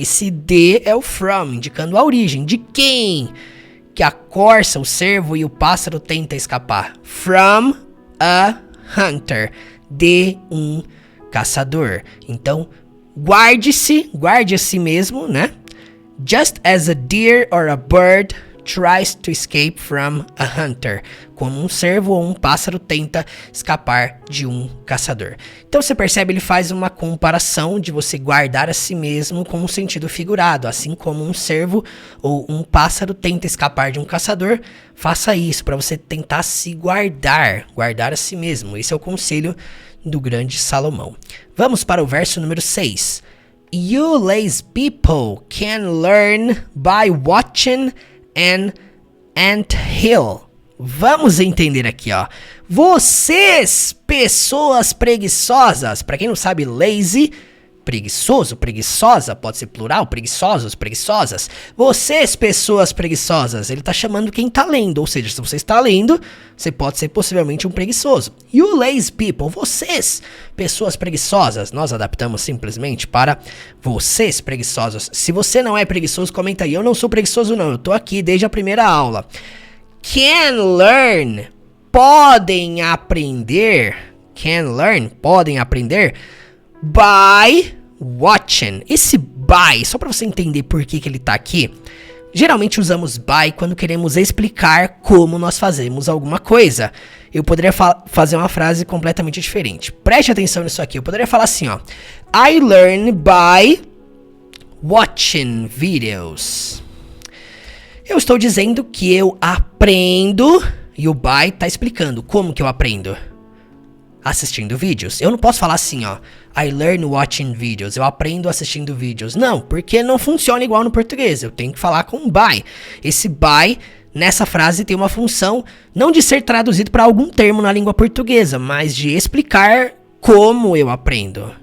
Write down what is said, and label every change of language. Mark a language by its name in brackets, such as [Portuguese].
[Portuguese] Esse de é o from, indicando a origem. De quem que a corça, o cervo e o pássaro tentam escapar? [English] From a hunter. [Portuguese] De um caçador. Então, guarde-se, guarde a si mesmo, né? [English] Just as a deer or a bird tries to escape from a hunter. [Portuguese] Como um cervo ou um pássaro tenta escapar de um caçador. Então você percebe, ele faz uma comparação de você guardar a si mesmo com um sentido figurado. Assim como um cervo ou um pássaro tenta escapar de um caçador, faça isso para você tentar se guardar, guardar a si mesmo. Esse é o conselho do grande Salomão. Vamos para o verso número 6. [English] You lazy people can learn by watching an anthill. [Portuguese] Vamos entender aqui, ó. Vocês, pessoas preguiçosas. Para quem não sabe, lazy, preguiçoso, preguiçosa, pode ser plural, preguiçosos, preguiçosas. Vocês, pessoas preguiçosas. Ele tá chamando quem tá lendo, ou seja, se você está lendo, você pode ser possivelmente um preguiçoso. [English] You lazy people, [Portuguese] vocês, pessoas preguiçosas. Nós adaptamos simplesmente para vocês preguiçosos. Se você não é preguiçoso, comenta aí. Eu não sou preguiçoso não, eu tô aqui desde a primeira aula. [English] Can learn, [Portuguese] podem aprender. [English] Can learn, [Portuguese] podem aprender. [English] By watching. [Portuguese] Esse by, só para você entender por que ele tá aqui. Geralmente usamos by quando queremos explicar como nós fazemos alguma coisa. Eu poderia fazer uma frase completamente diferente. Preste atenção nisso aqui. Eu poderia falar assim, ó. [English] I learn by watching videos. [Portuguese] Eu estou dizendo que eu aprendo, e o by tá explicando como que eu aprendo. Assistindo vídeos. Eu não posso falar assim, ó. [English] I learn watching videos. [Portuguese] Eu aprendo assistindo vídeos. Não, porque não funciona igual no português. Eu tenho que falar com by. Esse by, nessa frase, tem uma função não de ser traduzido para algum termo na língua portuguesa, mas de explicar como eu aprendo.